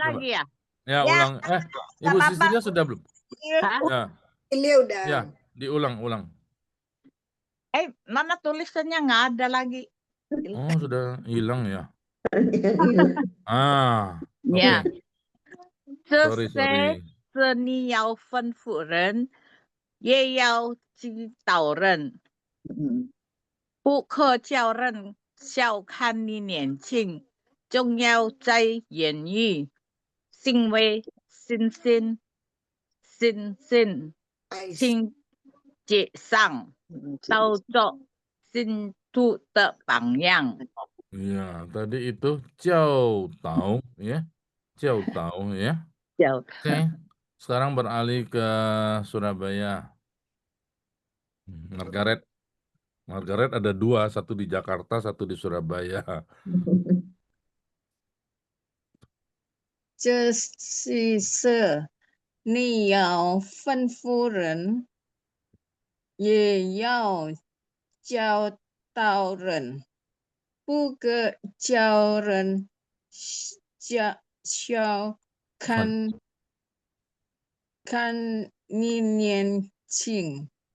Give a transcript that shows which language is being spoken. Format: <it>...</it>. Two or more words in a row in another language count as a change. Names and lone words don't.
<id>lagi ya? Ya, Ya, ulang. Ibu apa-apa. Sisilia sudah belum? Hah? Ya, Ini udah. ya, diulang. Mana tulisannya nggak ada lagi. Oh, sudah hilang ya. Ya. Oke.</id> <zh>这 Sorry. 些是你要吩咐人，也要指导人，不可叫人小看你年轻，重要在言语、行为、信心、情节上，都做信徒的榜样。</zh> <id>Ya, tadi itu Jiao Tao ya. Jiao Tao ya. Oke. Sekarang beralih ke Surabaya. Margaret ada 2, satu di Jakarta, satu di Surabaya.</id> <zh>这是你要吩咐人，也要教导人，不可叫人小看你年轻。</zh>